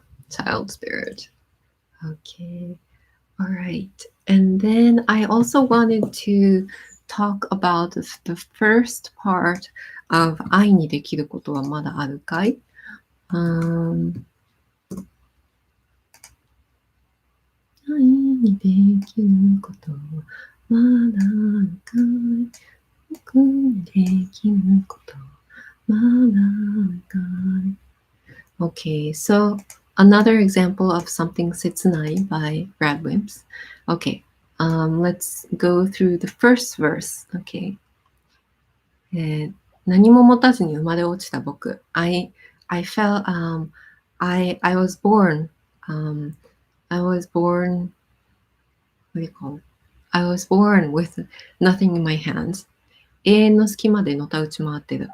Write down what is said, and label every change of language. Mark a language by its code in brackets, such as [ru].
[en] Child spirit. Okay. All right. And then I also wanted to talk about the first part of [ja] 愛にできることはまだあるかい? 愛にできることはまだあるかい? 僕にできることはまだあるかい? [en] Okay, so another example of something 切ない by Radwimps. Okay, let's go through the first verse. Okay. [ja] 何も持たずに生まれ落ちた僕。 [en] I felt, I was born, I was born, what do you call it? I was born with nothing in my hands. [ja] 永遠の隙間でのたうち回ってる。